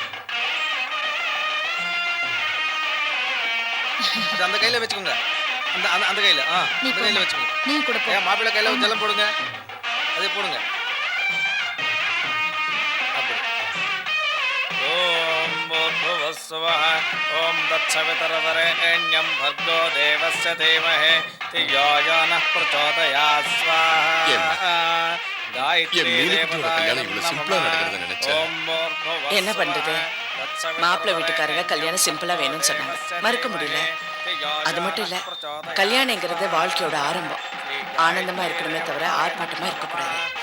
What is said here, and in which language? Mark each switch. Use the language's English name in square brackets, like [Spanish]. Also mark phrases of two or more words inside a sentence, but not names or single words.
[Tamil] அது அந்த கையில வச்சுக்கோங்க. அந்த அந்த அந்த கையில அந்த கையில வச்சுக்கோங்க. நீ கூட போ. மாப்பிள்ளை கையில ஜலம் போடுங்க. அதே போடுங்க. அப்படி. [Sanskrit] ॐ भूर्भुवस्सुवः ॐ तत्सवितुर्वरेण्यम् भर्गो देवस्य धीमहि धियो यो नः प्रचोदयात् स्वाहा. [Tamil] காயத்ரி என்ன பண்றது? மாப்பிள்ளை வீட்டுக்காரங்க கல்யாணம் சிம்பிளா வேணும்னு சொன்னாங்க, மறுக்க முடியல. அது மட்டும் இல்ல, கல்யாணங்கிறது வாழ்க்கையோட ஆரம்பம். ஆனந்தமா இருக்கணுமே தவிர ஆர்ப்பாட்டமா இருக்கக்கூடாது.